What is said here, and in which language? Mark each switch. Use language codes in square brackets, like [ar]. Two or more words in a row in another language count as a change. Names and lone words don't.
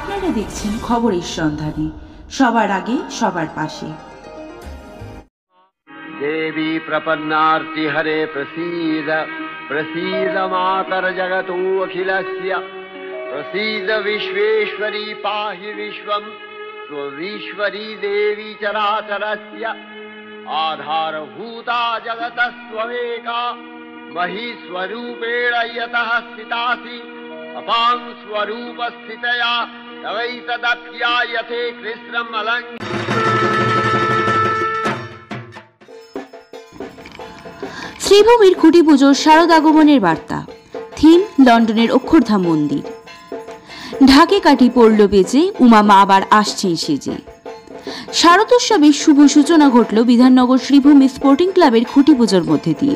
[bn] দেখছেন খবরের সন্ধানে, সবার আগে সবার পাশে। [sa] देवी प्रपन्नार्ति हरे प्रसीद प्रसीद मातर जगतो अखिलस्य प्रसीद विश्वेश्वरी पाहि विश्वं स्वविश्वरी देवी चराचरस्य आधारभूता जगतस्त्वमेका महीस्वरूपेण यतः स्थितासि अपां स्वरूपस्थितया तवैतदप्यायते कृष्णम् अलङ्। [bn] শ্রীভূমির খুঁটি পুজোর শারদ আগমনের বার্তা। থিম লন্ডনের অক্ষরধাম মন্দির। ঢাকে কাঠি পড়ল বেজে, উমা মা আবার আসছেন সেজে। শারদোৎসবের শুভ সূচনা ঘটল বিধাননগর শ্রীভূমি স্পোর্টিং ক্লাবের খুঁটি পুজোর মধ্যে দিয়ে।